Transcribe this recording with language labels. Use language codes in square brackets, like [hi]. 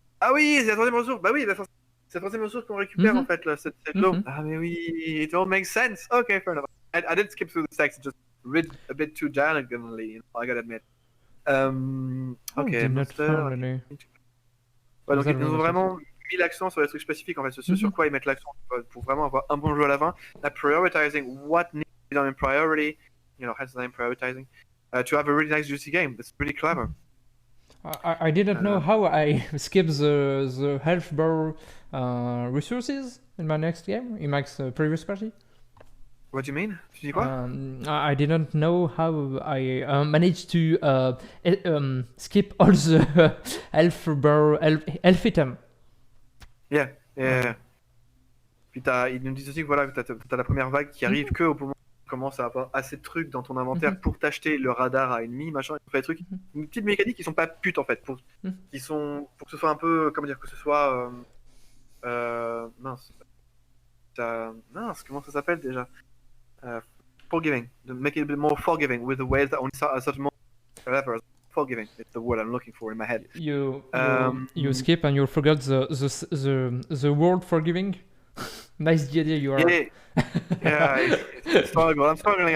[fr] Ah oui, c'est la troisième ressource. Bah oui, c'est la troisième ressource qu'on récupère en fait là, cette l'eau. Ah mais oui, [en] it all makes sense. Okay, fair enough. I did skip through the text, just read a bit too diagonally, I gotta admit. Ok, monster. [fr] Ouais, donc ils ont vraiment mis l'accent sur les trucs spécifiques en fait, ce sur quoi ils mettent l'accent pour vraiment avoir un bon jeu à la fin. [en] Prioritizing what needs to be done in priority, you know, hence the name prioritizing, to have a really nice juicy game. That's really clever. I didn't know how I skip the health bar resources in my next game, in my previous party. What do you mean? [fr] Tu dis quoi? [en] I didn't know how I managed to skip all the health bar health item. Yeah. [fr] Puis ils nous disent aussi que voilà, t'as la première vague qui arrive que au moment où tu commences à avoir assez de trucs dans ton inventaire pour t'acheter le radar à ennemis, machin, ils font des trucs, une petite mécanique qui sont pas putes en fait, pour que ce soit un peu, comment dire, que ce soit mince, comment ça s'appelle déjà? [en] Forgiving, to make it a bit more forgiving with the ways that only a certain moment, whatever. Forgiving is the word I'm looking for in my head. You skip and you forgot the word forgiving. Nice idea you are. Yeah, it's struggle. I'm struggling.